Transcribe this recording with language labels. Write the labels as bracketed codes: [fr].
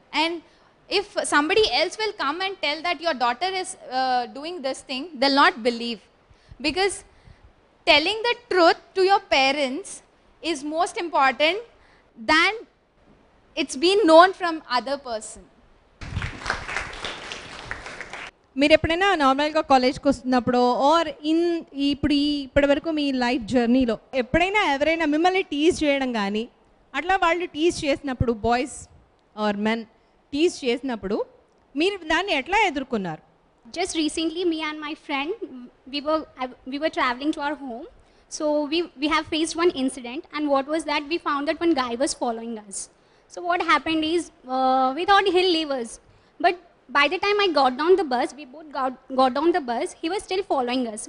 [en] And if somebody else will come and tell that your daughter is doing this thing, they'll not believe. Because telling the truth to your parents is most important than it's been known from other person. [te] మీరు ఎప్పుడైనా నార్మల్గా కాలేజ్కి వస్తున్నప్పుడు are ఇప్పటి వరకు మీ life జర్నీలో ఎప్పుడైనా ఎవరైనా మిమ్మల్ని టీజ్ చేయడం కానీ అట్లా వాళ్ళు టీజ్ చేసినప్పుడు, బాయ్స్ ఆర్ మెన్ టీజ్ చేసినప్పుడు మీరు దాన్ని ఎట్లా ఎదుర్కొన్నారు? [en] Just recently, me and my friend, we were traveling to our home. So we have faced one incident, and what was that? We found that one guy was following us. So what happened is, we thought he'll leave us, but by the time I got down the bus, we both got down the bus, he was still following us.